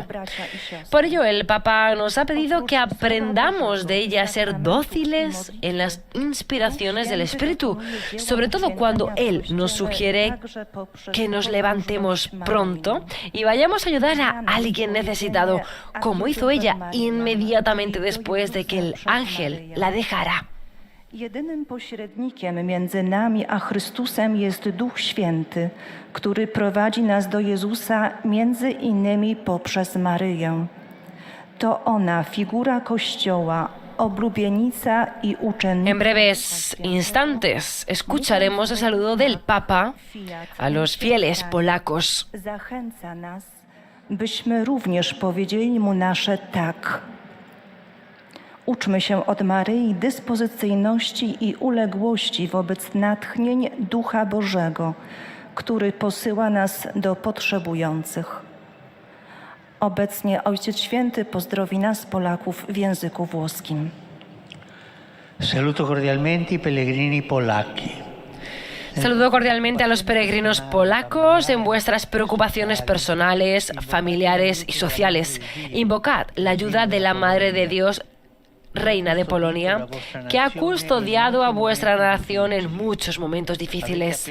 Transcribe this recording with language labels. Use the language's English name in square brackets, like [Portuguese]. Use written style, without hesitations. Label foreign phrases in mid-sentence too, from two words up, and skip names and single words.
[Spanish] Por ello, el Papa nos ha pedido que aprendamos de ella a ser dóciles en las inspiraciones del Espíritu, sobre todo cuando Él nos sugiere que nos levantemos pronto y vayamos a ayudar a alguien necesitado, como hizo ella inmediatamente después de que el ángel la dejara. [Polish] Jedynym pośrednikiem między nami a Chrystusem jest Duch Święty, który prowadzi nas do Jezusa między innymi poprzez Maryję. To ona, figura Kościoła, oblubienica y uczennica. [Spanish] En breves instantes escucharemos el saludo del Papa a los fieles polacos. [Polish] Zachęca nas, byśmy również powiedzieli mu nasze tak. Uczmy się od Maryi dyspozycyjności i uległości wobec natchnień Ducha Bożego, który posyła nas do potrzebujących. Obecnie Ojciec Święty pozdrowi nas, Polaków, w języku włoskim. [Italian] Saluto cordialmente i pellegrini polacchi. [Spanish] Saludo cordialmente a los peregrinos polacos en vuestras preocupaciones personales, familiares y sociales. Invocad la ayuda de la Madre de Dios reina de Polonia, que ha custodiado a vuestra nación en muchos momentos difíciles.